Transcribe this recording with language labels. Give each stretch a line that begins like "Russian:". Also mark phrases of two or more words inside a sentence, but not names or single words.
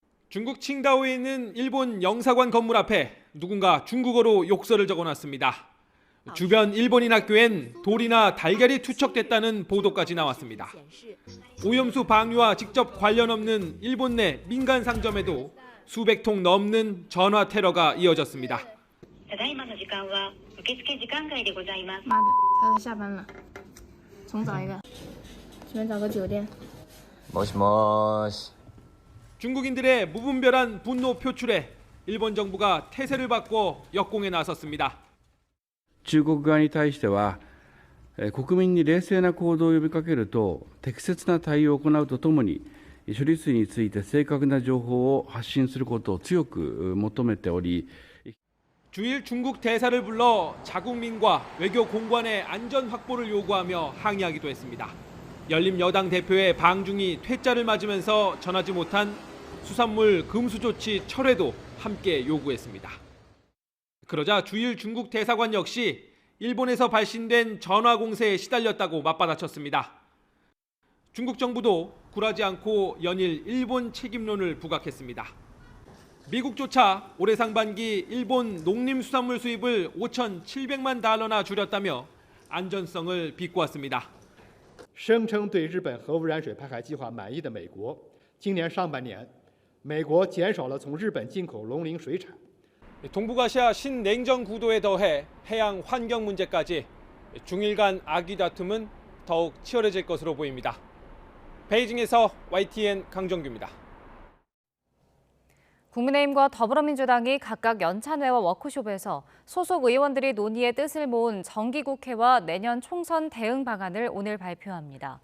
Korean: 중국 칭다오에 있는 일본 영사관 건물 앞에 누군가 중국어로 욕설을 적어놨습니다. 주변 일본인 학교엔 돌이나 달걀이 투척됐다는 보도까지 나왔습니다. 오염수 방류와 직접 관련 없는 일본 내 민간 상점에도 수백 통 넘는 전화 테러가 이어졌습니다.
Japanese: ただいまの時間は受付時間外でございます。
Chinese: 妈的，他都下班了，重找一个，随便找个酒店。
Japanese: 모시모시.
Korean: 중국인들의 무분별한 분노 표출에 일본 정부가 태세를 바꿔 역공에 나섰습니다.
Japanese: 中国側に対しては、国民に冷静な行動を呼びかけると、適切な対応を行うとともに、処理水について正確な情報を発信することを強く求めており、
Korean: 주일 중국 대사를 불러 자국민과 외교 공관의 안전 확보를 요구하며 항의하기도 했습니다. 열린 여당 대표의 방중이 퇴짜를 맞으면서 전하지 못한 수산물 금수 조치 철회도 함께 요구했습니다. 그러자 주일 중국 대사관 역시 일본에서 발신된 전화 공세에 시달렸다고 맞받아쳤습니다. 중국 정부도 굴하지 않고 연일 일본 책임론을 부각했습니다. 미국조차 올해 상반기 일본 농림수산물 수입을 5,700만 달러나 줄였다며 안전성을 비꼬았습니다.
Chinese: 声称对日本核污染水排海计划满意的美国，今年上半年，美国减少了从日本进口农林水产。
Korean: 동북아시아 신냉전 구도에 더해 해양 환경 문제까지 중일 간 악의 다툼은 더욱 치열해질 것으로 보입니다. 베이징에서 YTN 강정규입니다. 국민의힘과 더불어민주당이 각각 연찬회와 워크숍에서 소속 의원들이 논의의 뜻을 모은 정기국회와 내년 총선 대응 방안을 오늘 발표합니다.